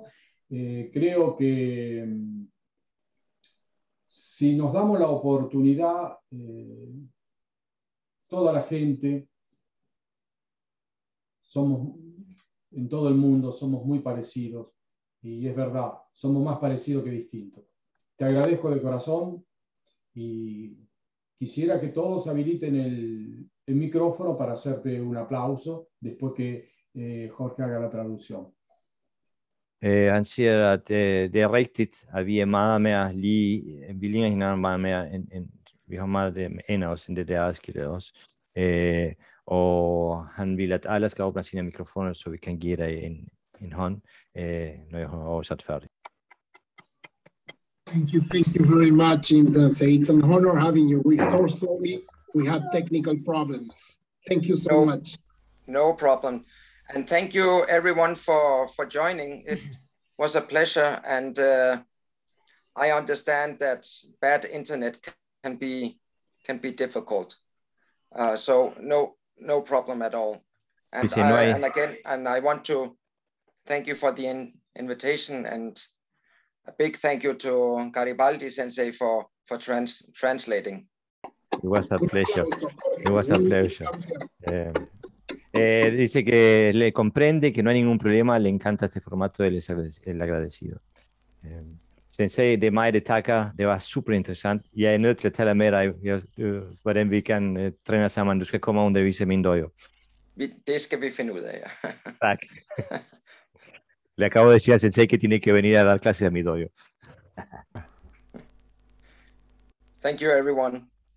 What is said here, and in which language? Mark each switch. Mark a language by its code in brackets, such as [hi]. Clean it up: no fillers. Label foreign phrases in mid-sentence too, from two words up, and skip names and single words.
[es] Creo que si nos damos la oportunidad, toda la gente, en todo el mundo somos muy parecidos, y es verdad, somos más parecidos que distintos. Te agradezco de corazón y quisiera que todos habiliten el micrófono para hacerte un aplauso después que Jorge haga la traducción. [da] Han siger, at det er rigtigt, at vi er meget mere lige, vi ligner hinanden meget mere, end vi har meget end os, end det der adskiller os. Og han vil, at alle skal åbne sine mikrofoner, så vi kan give dig en hånd, når jeg har oversat færdigt. [en] Thank you very much, Jim Sensei. It's an honor having you. We're so sorry we had technical problems. Thank you so much. No problem. And thank you everyone for joining. It was a pleasure, and I understand that bad internet can be difficult. So no problem at all. And I want to thank you for the invitation, and a big thank you to Garibaldi Sensei for translating. It was a pleasure. It was a pleasure. [es] Dice que le comprende, que no hay ningún problema, le encanta este formato, él es el agradecido. [da] Sensei, det er mig, det takker. Det var super interessant. Jeg er nødt til at tale med dig, hvordan vi kan træne sammen. Du skal komme og undervise min dojo. Det skal vi finde ud af, ja. Tak. [es] Le acabo de decir al sensei que tiene que venir a dar clases a mi dojo. [en] Thank you, everyone.